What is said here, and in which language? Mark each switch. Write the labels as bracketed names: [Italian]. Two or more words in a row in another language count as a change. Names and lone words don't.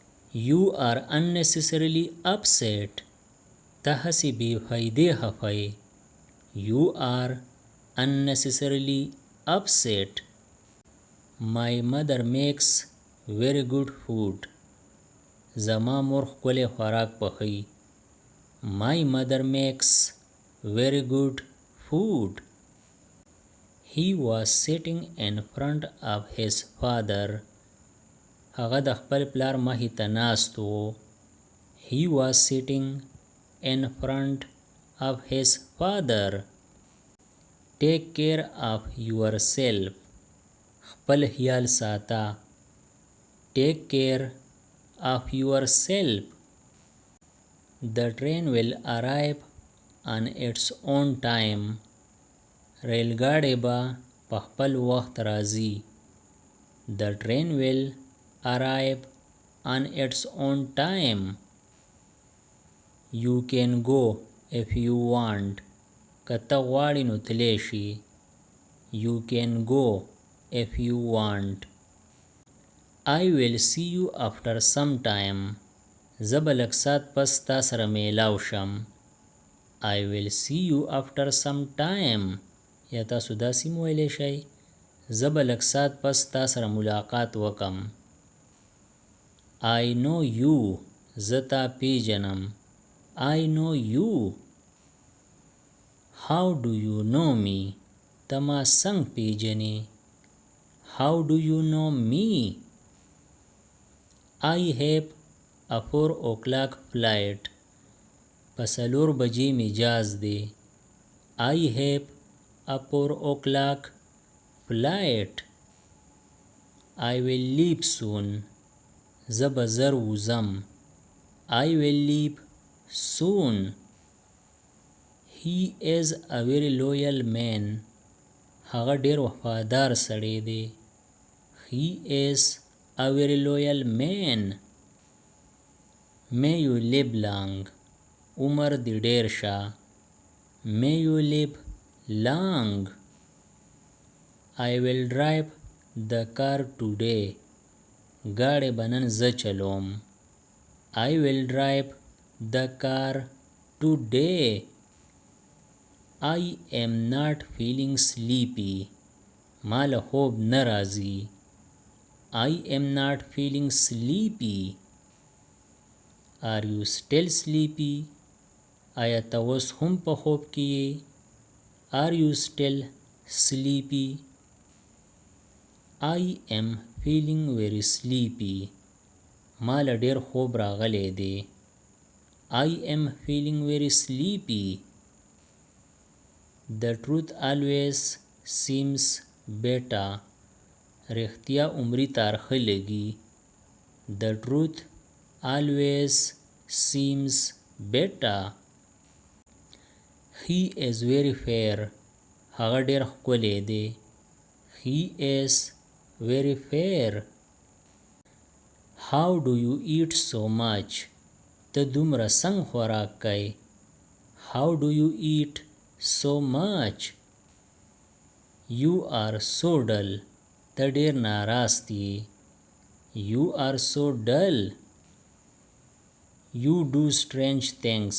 [English] You are unnecessarily upset. [Pashto] ته هسې بې فایدې خفه یې. [English] You are unnecessarily upset. My mother makes very good food. [Pashto] زما مور ښکلی خوراک پخوي. [English] My mother makes very good food. He was sitting in front of his father. [Pashto] هغه د خپل پلار مخې ته ناست و. [English] He was sitting in front of his father. Take care of yourself. [Pashto] خپل خیال ساته. [English] Take care of yourself. The train will arrive on its own time. [Pashto] ریلګاډی به په خپل وخت راځي. [English] The train will arrive on its own time. You can go if you want. [Pashto] که ته غواړې نو تلی شي. [English] You can go if you want. I will see you after some time. [Pashto] زه به لږ ساعت پس تا سره میلاو شم. [English] I will see you after some time. [Pashto] یا تاسو داسې هم ویلی شئ زه به لږ ساعت پس تا سره ملاقات وکم. [English] I know you. [Pashto] زه تا پیژنم. [English] I know you. How do you know me? [Pashto] ته ما څنګه پیژنې. [English] How do you know me? I have a 4 o'clock flight. [Pashto] په 4 بجې مجاز دی. [English] I have a 4 o'clock flight. I will leave soon. [Pashto] زه به زر وځم. [English] I will leave soon. He is a very loyal man. [Pashto] هغه ډیر وفادار سړی دی. [English] He is a very loyal man. May you live long. [Pashto] عمر دې ډیر شه. [English] May you live long. I will drive the car today. [Pashto] गाड़ी به نن زه چلوم. [English] I will drive the car today. I am not feeling sleepy. [Pashto] ما له خوب نه راځي. [English] I am not feeling sleepy. Are you still sleepy? [Pashto] آیا ته اوس هم په خوب کې یې. [English] Are you still sleepy? I am feeling very sleepy. [Pashto] ما له ډیر خوب راغلی دی. [English] I am feeling very sleepy. The truth always seems better. [Pashto] رښتیا عمري تارخه لګي. [English] The truth always seems better. He is very fair. [Pashto] هغه ډیر ښکلی دی. [English] He is very fair. How do you eat so much? [Pashto] ته دومره څنګه خوراک کوې. [English] How do you eat so much? You are so dull. [Pashto] ته ډیر ناراست یې. [English] You are so dull. You do strange things.